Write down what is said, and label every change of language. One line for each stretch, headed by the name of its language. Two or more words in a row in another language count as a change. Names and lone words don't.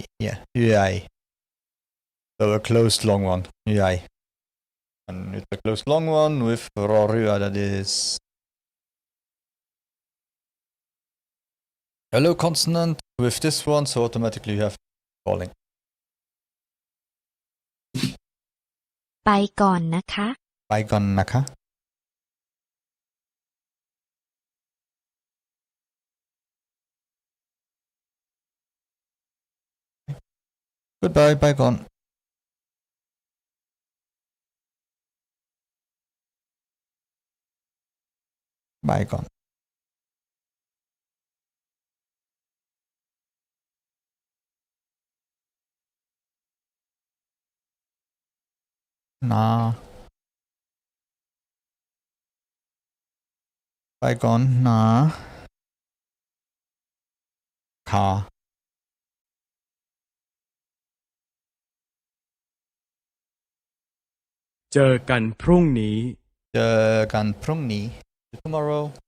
English: Yeah, Uai. So a closed long one, Uai. And it's a closed long one with Rorua, that is a low consonant with this one, so automatically you have falling.
Thai: ๆไปก่อนนะคะ ไปก่อนนะคะ. Goodbye, Baigon. Baigon. Na. ไปก่อน นะ. Ka. เจอกันพรุ่งนี้ กันพรุ่งนี้. Tomorrow.